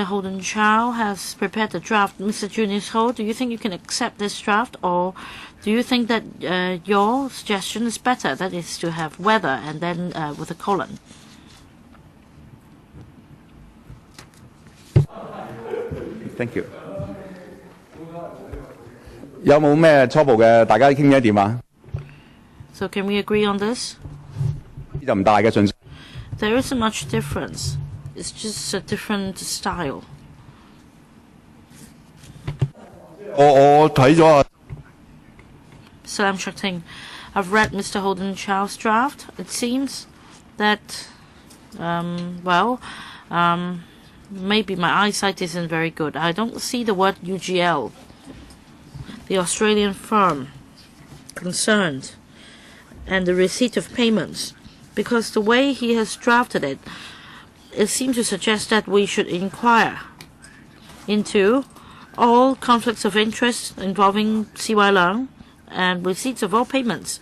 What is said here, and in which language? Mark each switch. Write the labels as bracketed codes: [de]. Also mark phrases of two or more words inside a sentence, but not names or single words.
[en] Holden Chow has prepared the draft. Mr. Junius Ho, do you think you can accept this draft, or do you think that your suggestion is better, that is to have weather and then with a colon? Thank you. [yue] 有冇咩初步嘅？大家傾咗點啊？ [en] So can we agree on this? [yue] 就唔大嘅信息。 [en] There isn't much difference. It's just a different style. [yue] 我睇咗啊。 [en] Salam Shakting, I've read Mr. Holden Chow's draft. It seems that, maybe my eyesight isn't very good. I don't see the word UGL, the Australian firm concerned, and the receipt of payments, because the way he has drafted it, it seems to suggest that we should inquire into all conflicts of interest involving CY Leung and receipts of all payments.